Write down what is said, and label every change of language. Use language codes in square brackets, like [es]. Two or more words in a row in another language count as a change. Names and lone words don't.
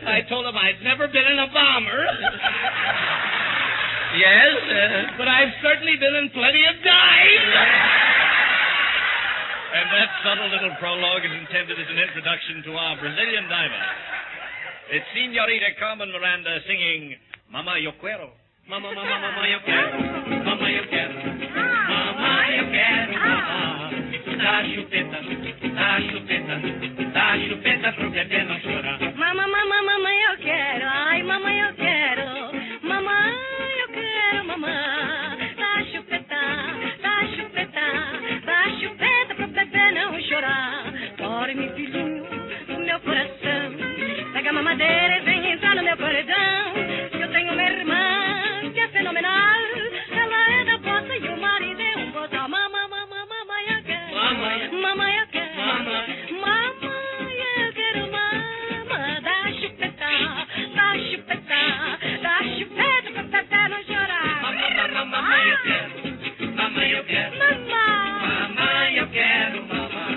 [en] I told him I'd never been in a bomber. Yes? But I've certainly been in plenty of dives. And that subtle little prologue is intended as an introduction to our Brazilian diver. It's Senorita Carmen Miranda singing Mama Yo Quiero. [es] Mama, mama, mama, yo quiero. Mama, yo quiero. Mama, yo quiero. [pt] Mama, dá chupeta, dá chupeta, dá chupeta pro bebê não chorar. Mama, mama, mama, eu quero. Ai, mama, eu quero. Mama, eu quero, mama. Dá chupeta, dá chupeta, dá chupeta pro bebê não chorar. Dorme, filhinho, no meu coração. Pega a mamadeira e vem entrar no meu paredão. Eu tenho uma irmã que é fenomenal. Ela é da bossa e o marido é um boçal. Mama, mama, mama, eu quero. Mama, eu quero. Mama, eu quero, mama. Dá chupeta, dá chupeta, dá chupeta pra bebê não chorar. Mama, eu quero. Mama, eu quero. Mama, eu quero, mama.